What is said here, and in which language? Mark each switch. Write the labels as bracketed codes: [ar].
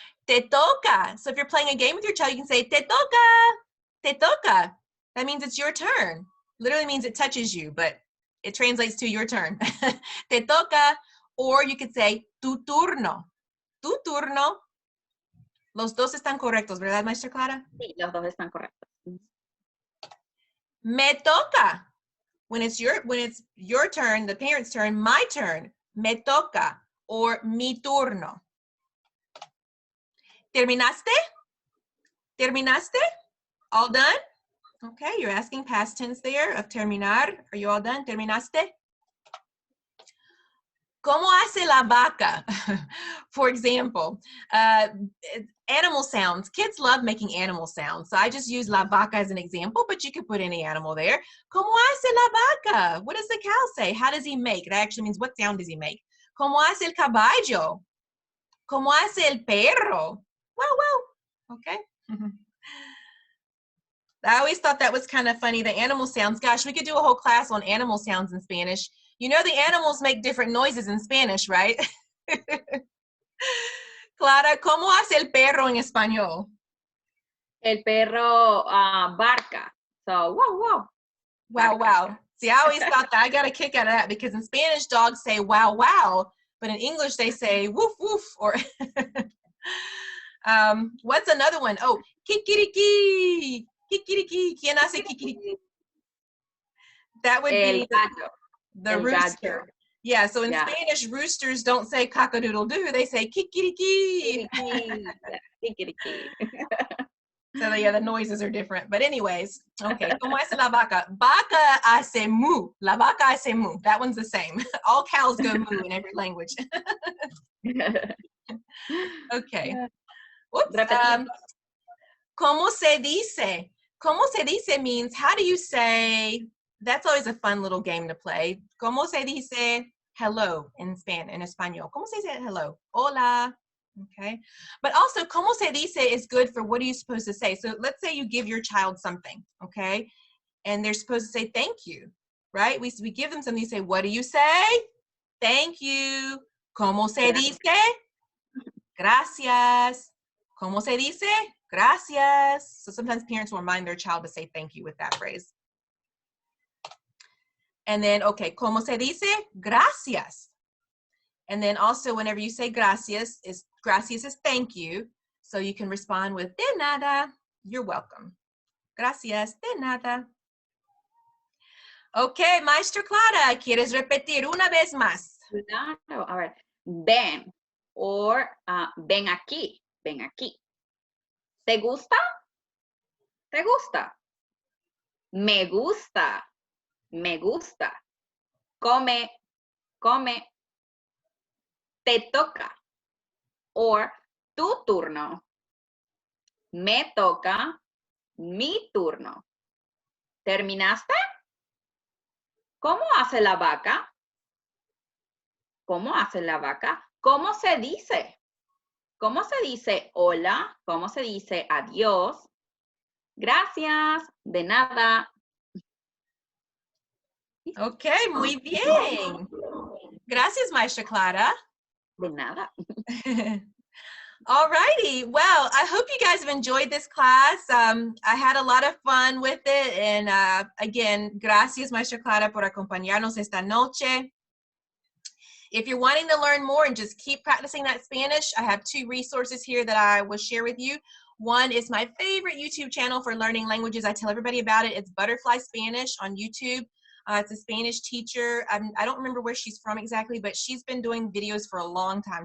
[es] Te toca. [en] So if you're playing a game with your child, you can say, [es] te toca, te toca. [en] That means it's your turn. Literally means it touches you, but it translates to your turn. [es] Te toca. [en] Or you could say, [es] tu turno. Tu turno. Los dos están correctos, ¿verdad, Maestra Clara? Sí, los dos están correctos. Me toca. [en] When it's your turn, the parent's turn, my turn. [es] Me toca. Or mi turno. ¿Terminaste? ¿Terminaste? [en] All done? Okay, you're asking past tense there of terminar. Are you all done? [es] ¿Terminaste? ¿Cómo hace la vaca? [en] For example, animal sounds. Kids love making animal sounds. So I just use [es] la vaca [en] as an example, but you could put any animal there. [es] ¿Cómo hace la vaca? [en] What does the cow say? How does he make? That actually means what sound does he make? [es] ¿Cómo hace el caballo? ¿Cómo hace el perro? [en] Wow, wow. Okay. I always thought that was kind of funny, the animal sounds. Gosh, we could do a whole class on animal sounds in Spanish. You know the animals make different noises in Spanish, right? [es] Clara, ¿cómo hace el perro en español? El perro barca. So, wow, wow. [en] Wow, wow. See, I always thought that. I got a kick out of that because in Spanish, dogs say wow, wow. But in English, they say woof, woof. Or what's another one? [es] Oh, kikiriki. Kikiriki. ¿Quién hace kikiriki? [en] That would be the rooster. [es] Gallo. [en] Yeah, so in Spanish, roosters don't say cock-a-doodle-doo. They say kikiriki. [es] Kikiriki. [en] So yeah, the noises are different. But anyways, okay. [es] ¿Cómo hace la vaca? Vaca hace mu. La vaca hace mu. [en] That one's the same. All cows go moo in every language. Okay. Whoops. [es] ¿Cómo se dice? ¿Cómo se dice [en] means how do you say? That's always a fun little game to play. [es] ¿Cómo se dice hello in español? ¿Cómo se dice hello? Hola. Okay. [en] But also, [es] ¿cómo se dice [en] is good for what are you supposed to say? So let's say you give your child something, okay? And they're supposed to say thank you, right? We give them something, you say, what do you say? Thank you. [es] ¿Cómo se dice? Gracias. ¿Cómo se dice? Gracias. [en] So sometimes parents will remind their child to say thank you with that phrase. And then, okay, [es] ¿cómo se dice? Gracias. [en] And then also whenever you say gracias is thank you. So you can respond with [es] de nada, [en] you're welcome. [es] Gracias, de nada. Okay, Maestra Clara, ¿quieres repetir una vez más? Claro, a ver. Ven or ven aquí, ven aquí. ¿Te gusta? ¿Te gusta? Me gusta, me gusta. [en] Come, come. [es] Te toca. Or tu turno. Me toca, mi turno. ¿Terminaste? ¿Cómo hace la vaca? ¿Cómo hace la vaca? ¿Cómo se dice? ¿Cómo se dice hola? ¿Cómo se dice adiós? Gracias, de nada. Okay, muy bien. Gracias, Maestra Clara. De nada. [en] All righty. Well, I hope you guys have enjoyed this class. I had a lot of fun with it. And again, [es] gracias, Maestra Clara, por acompañarnos esta noche. [en] If you're wanting to learn more and just keep practicing that Spanish, I have 2 resources here that I will share with you. One is my favorite YouTube channel for learning languages. I tell everybody about it. It's Butterfly Spanish on YouTube. It's a Spanish teacher. I don't remember where she's from exactly, but she's been doing videos for a long time.